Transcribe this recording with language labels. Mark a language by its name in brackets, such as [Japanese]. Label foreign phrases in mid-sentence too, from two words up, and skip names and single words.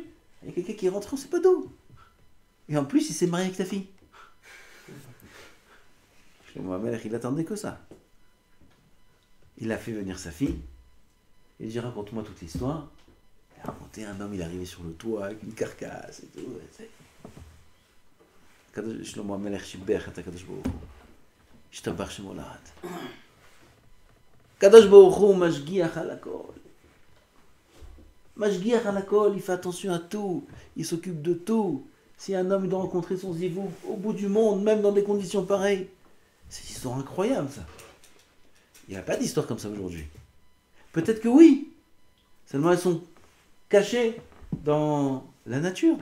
[French] Il y a quelqu'un qui est rentré, on ne sait pas d'où. Et en plus, il s'est marié avec ta fille. Shlomo Amelech, il attendait que ça. Il a fait venir sa fille. Il dit, raconte-moi toute l'histoire. Il a raconté un homme, il est arrivé sur le toit avec une carcasse et tout. [Hebrew] שלמה המלך שיבח את הקדוש ברוך הוא. ישתבח שמו לעד. קדוש ברוך הוא משגיח על הכל. משגיח על הכל, [French] il fait attention à tout. Il s'occupe de tout. Si un homme doit rencontrer son zivou au bout du monde, même dans des conditions pareilles, c'est une histoire incroyable, ça. Il n'y a pas d'histoire comme ça aujourd'hui. Peut-être que oui. Seulement elles sont cachées dans la nature.